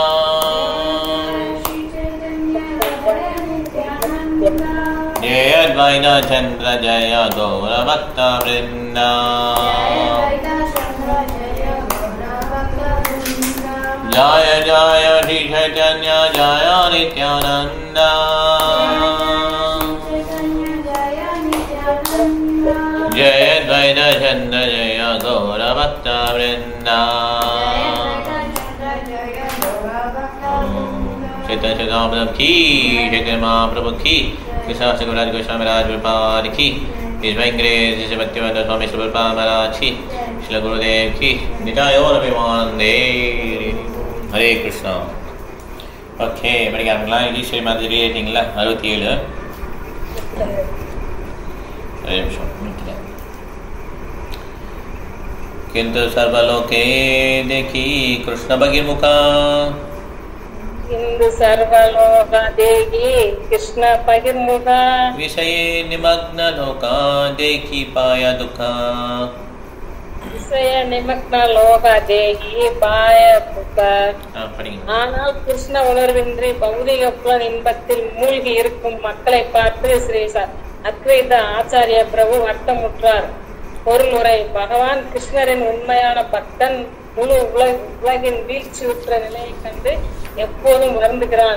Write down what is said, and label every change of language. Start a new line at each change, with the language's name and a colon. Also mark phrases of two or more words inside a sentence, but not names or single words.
Hindi: जय अद्वैत चंद्र जय गौर भक्त वृंद जय जय श्री चैतन्य जय नित्यानंद जय अद्वैत चंद्र जय गौर भक्त वृंद चैतन्य चैतन्य की चैतन्य महाप्रभु की कृष्ण गुरुराज कृष्ण महाराज प्रभुपाद की इस भक्तिवेदांत स्वामी श्री प्रभुपाद महाराज की श्री गुरुदेव की निताय और अभिमानंदे हरे कृष्णा ओके
Tamil: படிக்காங்களா இது ஸ்ரீமதி ரீடிங்ல 67 ஒரே நிமிஷம்
Bangla: কিন্তু সর্বলোকে দেখি কৃষ্ণ বহির্মুখ ইন্দু সর্বলোক দেখি কৃষ্ণ বহির্মুখ বিষয়ে নিমগ্ন লোকা দেখি পায়া দুখা বিষয় নিমগ্ন লোক দেখি পায়া দুখা
Tamil: ஆனால் கிருஷ்ண உணர்வின்றி பௌதிக புலன் இன்பத்தில் மூழ்கி இருக்கும் மக்களை பார்த்து ஸ்ரீ அத்வைத ஆச்சாரிய பிரபு வட்டமுற்றார். பொருள் உரை: பகவான் கிருஷ்ணரின் உண்மையான பக்தன் முழு உலகின் வீழ்ச்சியுற்ற நிலையை கண்டு எப்போதும் உணர்ந்துகிறான்.